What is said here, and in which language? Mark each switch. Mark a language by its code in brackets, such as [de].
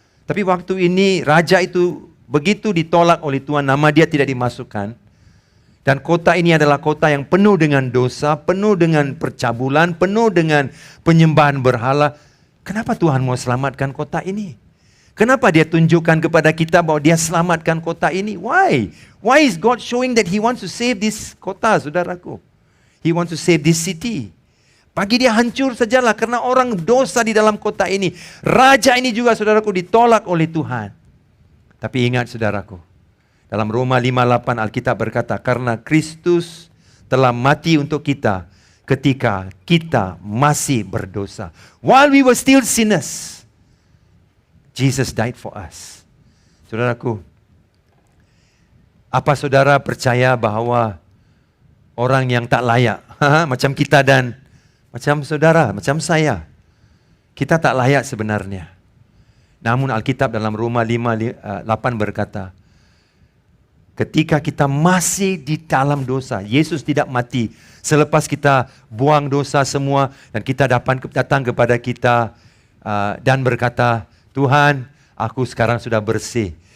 [id] Tapi waktu ini raja itu begitu ditolak oleh Tuhan, nama dia tidak dimasukkan. Dan kota ini adalah kota yang penuh dengan dosa, penuh dengan percabulan, penuh dengan penyembahan berhala. Kenapa Tuhan mau selamatkan kota ini? Kenapa dia tunjukkan kepada kita bahwa dia selamatkan kota ini? [en] Why? Why is God showing that He wants to save this [id] kota, saudaraku? [en] He wants to save this city. [id] Bagi dia hancur sajalah karena orang dosa di dalam kota ini. Raja ini juga, saudaraku, ditolak oleh Tuhan. Tapi ingat, saudaraku, dalam Roma 5:8 Alkitab berkata, karena Kristus telah mati untuk kita ketika kita masih berdosa. [en] While we were still sinners, Jesus died for us. [id] Saudaraku, apa saudara percaya bahwa orang yang tak layak, macam kita dan macam saudara, macam saya, kita tak layak sebenarnya. Namun Alkitab dalam Roma 5:8 berkata, ketika kita masih di dalam dosa, Yesus tidak mati selepas kita buang dosa semua dan kita datang kepada kita dan berkata, Tuhan, aku sekarang sudah bersih.